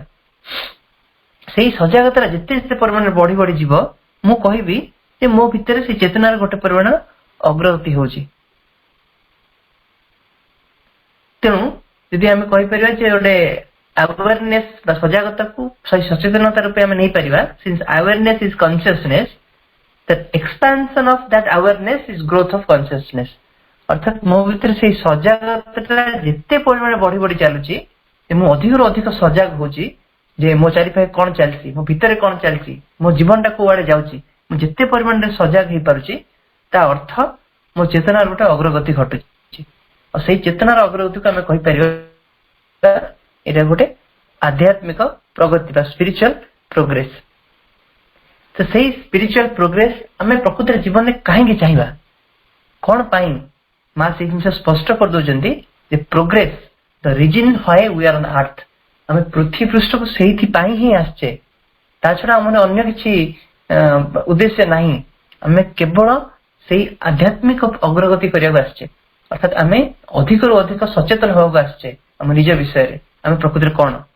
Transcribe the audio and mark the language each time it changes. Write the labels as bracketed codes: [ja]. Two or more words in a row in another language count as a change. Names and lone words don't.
[or] ସେଇ ସଜାଗତାର ଯେତେ ଯେତେ ପରିମାଣରେ ବଢି ବଢି ଯିବ, ମୁଁ କହିବି ଯେ ମୋ ଭିତରେ ସେଇ ଚେତନାର ଗୋଟେ ପରିମାଣ ଅଗ୍ରଗତି ହଉଛି। ତେଣୁ ଯଦି ଆମେ କହିପାରିବା ଯେ ଗୋଟେ ଆୱାରନେସ ବା ସଜାଗତାକୁ ସଚେତନତା ରୂପେ ଆମେ ନେଇପାରିବା, [en] since awareness is consciousness, that expansion of that awareness is growth of consciousness। [or] ଅର୍ଥାତ ମୋ ଭିତରେ ସେଇ ସଜାଗତାଟା ଯେତେ ପରିମାଣରେ ବଢି ବଢି ଚାଲୁଛି, ମୁଁ ଅଧିକରୁ ଅଧିକ ସଜାଗ ହଉଛି ଯେ ମୋ ଚାରିପାଖେ କଣ ଚାଲିଛି, ମୋ ଭିତରେ କଣ ଚାଲିଛି, ମୋ ଜୀବନଟା କୁଆଡେ ଯାଉଛି। ମୁଁ ଯେତେ ପରିମାଣରେ ସଜାଗ ହେଇପାରୁଛି, ତା ଅର୍ଥ ମୋ ଚେତନାର ଗୋଟେ ଅଗ୍ରଗତି ଘଟୁଛି। ଆଉ ସେଇ ଚେତନାର ଅଗ୍ରଗତିକୁ ଆମେ କହିପାରିବା ଏଇଟା ଗୋଟେ ଆଧ୍ୟାତ୍ମିକ ପ୍ରଗତି ବା [en] spiritual progress. [or] ତ ସେଇ [en] spiritual progress [or] ଆମେ ପ୍ରକୃତରେ ଜୀବନରେ କାହିଁକି ଚାହିଁବା, କଣ ପାଇଁ? ମା ସେଇ ଜିନିଷ ସ୍ପଷ୍ଟ କରିଦଉଛନ୍ତି ଯେ [en] progress the reason why we are on earth. [or] ଆମେ ପୃଥ୍ୱୀ ପୃଷ୍ଠକୁ ସେଇଥିପାଇଁ ହିଁ ଆସିଛେ, ତା ଛଡା ଆମର ଅନ୍ୟ କିଛି ଉଦ୍ଦେଶ୍ୟ ନାହିଁ। ଆମେ କେବଳ ସେଇ ଆଧ୍ୟାତ୍ମିକ ଅଗ୍ରଗତି କରିବାକୁ ଆସିଛେ, ଅର୍ଥାତ ଆମେ ଅଧିକରୁ ଅଧିକ ସଚେତନ ହେବାକୁ ଆସିଛେ ଆମ ନିଜ ବିଷୟରେ, ଆମେ ପ୍ରକୃତରେ କଣ।